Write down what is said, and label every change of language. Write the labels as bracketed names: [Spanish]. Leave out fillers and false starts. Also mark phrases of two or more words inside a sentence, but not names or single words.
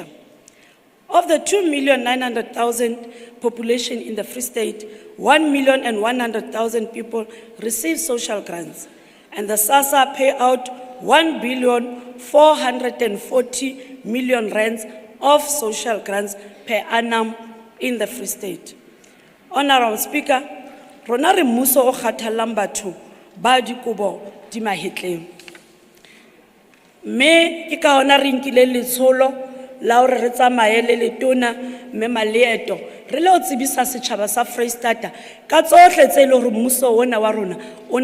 [English] Of the 2,900,000 population in the Free State, 1,100,000 people receive social grants, and the SASSA pay out 1,440,000,000 rands of social grants per annum in the Free State. Honorable Speaker, [Southern Sotho] rona re mmuso o kgathallang batho ba dikobo di mahetleng. Me ke ka hona re nkile letsholo la hore re tsamaye le letona mme Maleeto re le o tsebisa setjhaba sa Freistata ka tsohle tse le hore mmuso ona wa rona o